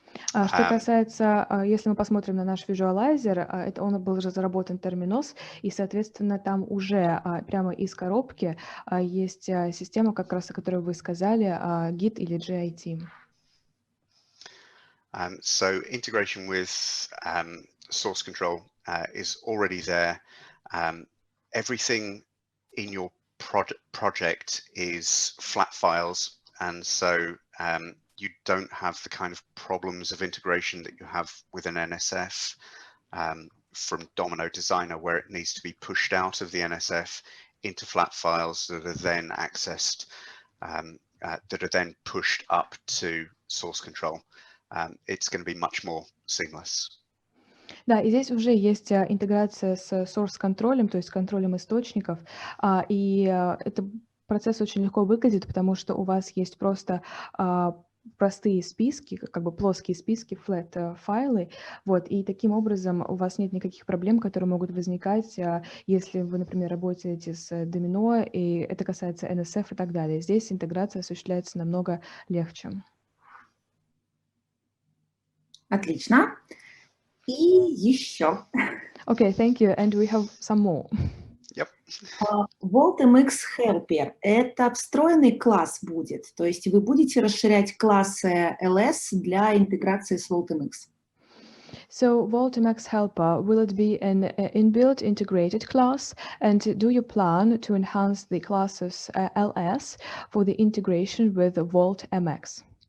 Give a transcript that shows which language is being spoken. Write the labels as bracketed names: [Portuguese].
[Russian] Что касается, если мы посмотрим на наш визуалайзер, он был разработан терминос, и, соответственно, там уже прямо из коробки есть система, как раз о которой вы сказали, Git или GIT. [English] So integration with source control is already there. Everything in your project is flat files, and so you don't have the kind of problems of integration that you have with an NSF from Domino Designer, where it needs to be pushed out of the NSF into flat files that are then accessed, that are then pushed up to source control. It's going to be much more seamless. [Russian] Да, и здесь уже есть интеграция с source-контролем, то есть контролем источников, и этот процесс очень легко выглядит, потому что у вас есть просто простые списки, как бы плоские списки, flat файлы, вот, и таким образом у вас нет никаких проблем, которые могут возникать, если вы, например, работаете с домино, и это касается NSF и так далее. Здесь интеграция осуществляется намного легче. Отлично. И еще. [English] Okay, thank you, and we have some more. Yep. [Russian] VoltMX Helper – это встроенный класс будет, то есть вы будете расширять классы LS для интеграции с VoltMX. [English] So VoltMX Helper, will it be an inbuilt integrated class? And do you plan to enhance the classes LS for the integration with VoltMX?